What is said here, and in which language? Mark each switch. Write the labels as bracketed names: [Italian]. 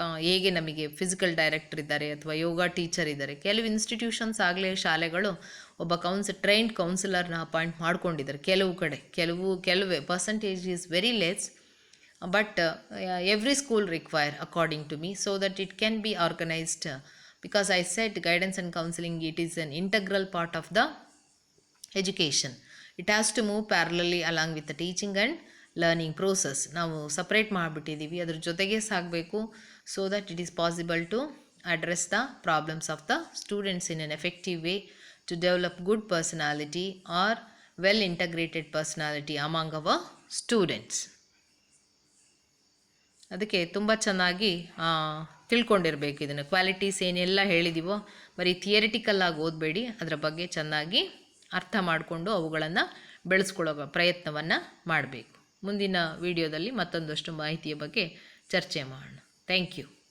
[Kannada] ಹೇಗೆ ನಮಗೆ physical director ಇದ್ದಾರೆ ಅಥವಾ ಯೋಗ ಟೀಚರ್ ಇದ್ದಾರೆ, ಕೆಲವು ಇನ್ಸ್ಟಿಟ್ಯೂಷನ್ಸ್ ಆಗಲೇ ಶಾಲೆಗಳು ಒಬ್ಬ ಟ್ರೈನ್ಡ್ ಕೌನ್ಸಿಲರ್ನ ಅಪಾಯಿಂಟ್ ಮಾಡ್ಕೊಂಡಿದ್ದಾರೆ. [English] ಕೆಲವೇ percentage is very less, but every school require according to me, so that it can be organised. Because I said guidance and counselling it is an integral part of the education. It has to move parallelly along with the teaching and learning process. [Kannada] ನಾವು separate ಮಾಡಿಬಿಟ್ಟಿದ್ದೀವಿ, ಅದ್ರ ಜೊತೆಗೆ ಸಾಗಬೇಕು. [English] So that it is possible to address the problems of the students in an effective way to develop good personality or well integrated personality among our students. [Kannada] ಅದಕ್ಕೆ ತುಂಬ ಚೆನ್ನಾಗಿ ತಿಳ್ಕೊಂಡಿರಬೇಕು ಇದನ್ನು. Qualities ಏನೆಲ್ಲ ಹೇಳಿದೀವೋ ಬರೀ ಥಿಯರಿಟಿಕಲ್ ಆಗಿ ಓದಬೇಡಿ, ಅದರ ಬಗ್ಗೆ ಚೆನ್ನಾಗಿ ಅರ್ಥ ಮಾಡಿಕೊಂಡು ಅವುಗಳನ್ನು ಬೆಳೆಸ್ಕೊಳ್ಳೋ ಪ್ರಯತ್ನವನ್ನು ಮಾಡಬೇಕು. ಮುಂದಿನ ವಿಡಿಯೋದಲ್ಲಿ ಮತ್ತೊಂದಷ್ಟು ಮಾಹಿತಿಯ ಬಗ್ಗೆ ಚರ್ಚೆ ಮಾಡೋಣ. Thank you.